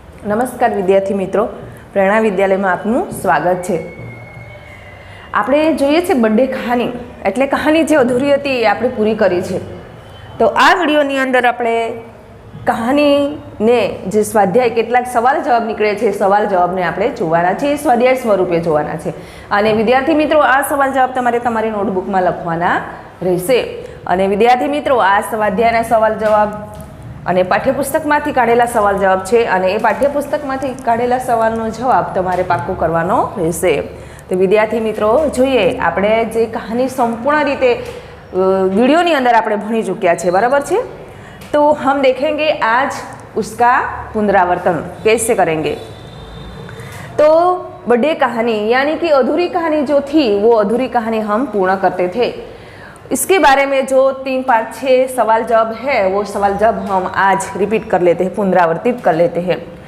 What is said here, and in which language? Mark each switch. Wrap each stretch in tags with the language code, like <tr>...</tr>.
<hi>नमस्कार विद्यार्थी मित्रों, प्रेरणा विद्यालय में आपનું</hi> <gu>સ્વાગત છે। આપણે જોઈએ છે બર્થડે કહાની, એટલે કહાની જે અધૂરી હતી એ આપણે પૂરી કરી છે। તો આ વિડીયોની અંદર આપણે કહાનીને જે સ્વાધ્યાય કેટલાક સવાલ જવાબ નીકળે છે, સવાલ જવાબને આપણે જોવાના છે, સ્વાધ્યાય સ્વરૂપે જોવાના છે। અને વિદ્યાર્થી મિત્રો, આ સવાલ જવાબ તમારે તમારી નોટબુકમાં લખવાના રહેશે। અને વિદ્યાર્થી મિત્રો, આ સ્વાધ્યાયના સવાલ જવાબ અને પાઠ્યપુસ્તકમાંથી કાઢેલા સવાલ જવાબ છે, અને એ પાઠ્યપુસ્તકમાંથી કાઢેલા સવાલનો જવાબ તમારે પાક્કો કરવાનો રહેશે।</gu> <hi>तो विद्यार्थी मित्रों,</hi> <gu>જોઈએ આપણે જે કહાની સંપૂર્ણ રીતે वीडियोની અંદર આપણે ભણી ચૂક્યા છે, બરાબર છે।</gu> <hi>तो हम देखेंगे आज उसका पुनरावर्तन कैसे करेंगे। तो बर्थडे कहानी यानी कि अधूरी कहानी जो थी वो अधूरी कहानी हम पूर्ण करते थे। इसके बारे में जो 3, 5, 6 सवाल जवाब है वो सवाल जवाब हम आज रिपीट कर लेते हैं, पुनरावर्तित कर लेते हैं।</hi>